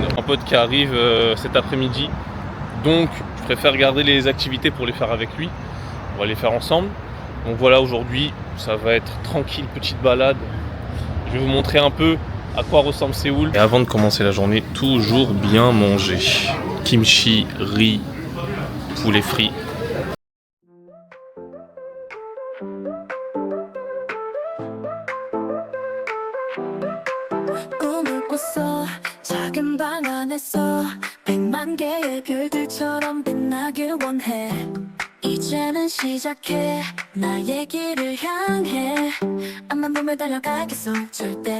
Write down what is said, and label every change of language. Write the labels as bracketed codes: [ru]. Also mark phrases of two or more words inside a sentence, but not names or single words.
[fr] Un pote qui arrive cet après-midi, donc je préfère garder les activités pour les faire avec lui. On va les faire ensemble. Donc voilà, aujourd'hui ça va être tranquille, petite balade. Je vais vous montrer un peu à quoi ressemble Séoul. Et avant de commencer la journée, toujours bien manger. Kimchi, riz, poulet frit. [ko] 작은 방 안에서 100만 개의 별들처럼 빛나길 원해 이제는 시작해 나의 길을 향해 앞만 보며 달려가겠어 절대